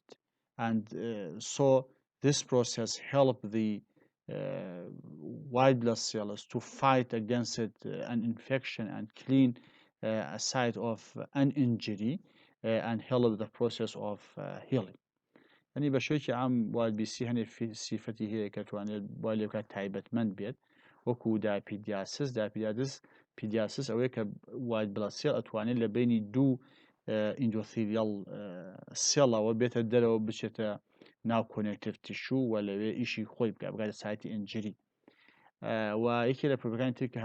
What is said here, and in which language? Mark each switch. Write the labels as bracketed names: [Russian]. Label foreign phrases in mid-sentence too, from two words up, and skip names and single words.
[English] And so this process help the white blood cells to fight against an infection and clean a site of an injury and help the process of healing. [Central Kurdish] يعني بەشێکی عام WBC هەنێ سیفەتی هەیە کە توانێت بۆ لێکات تایبەتمەند بێت وەکو پیدیاسس ئەوەیە کە [English] white blood cell [Central Kurdish] ئەتوانێت لە بینی دوو [English] endothelial cell [Central Kurdish] بێتە دەرەوە بچێتە ناو [English] connective tissue [Central Kurdish] و لەوێ ئیشی خۆی بکات بگاتە [English] site injury [Central Kurdish] و یەکێ لە پرۆپەکانی تر کە